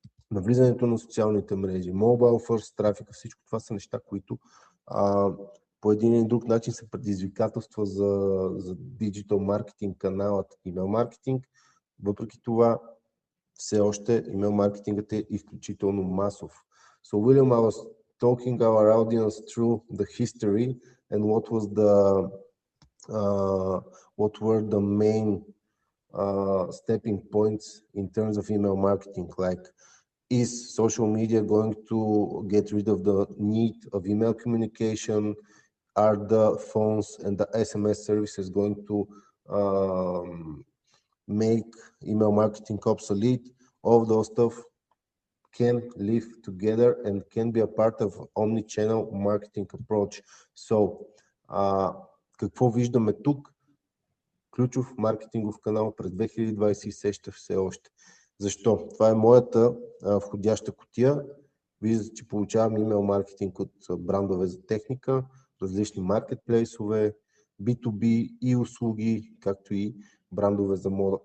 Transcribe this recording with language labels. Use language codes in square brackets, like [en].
[bg] Навлизането на социалните мрежи, mobile first трафика, всичко това са неща, които по един или друг начин са предизвикателства за диджитал маркетинг каналът email маркетинг. Въпреки това, все още имейл маркетингът е изключително масов. [en] So William, I was talking our audience through the history and what were the main stepping points in terms of email marketing. Like, is social media going to get rid of the need of email communication? Are the phones and the SMS services going to make email marketing obsolete? All of those stuff can live together and can be a part of omni-channel marketing approach. [bg] So, какво виждаме тук? Ключов маркетингов канал през 2020 сеща все още. Защо? Това е моята входяща кутия. Виждате, че получавам имейл маркетинг от брандове за техника, различни маркетплейсове, B2B и услуги, както и брандове за мода.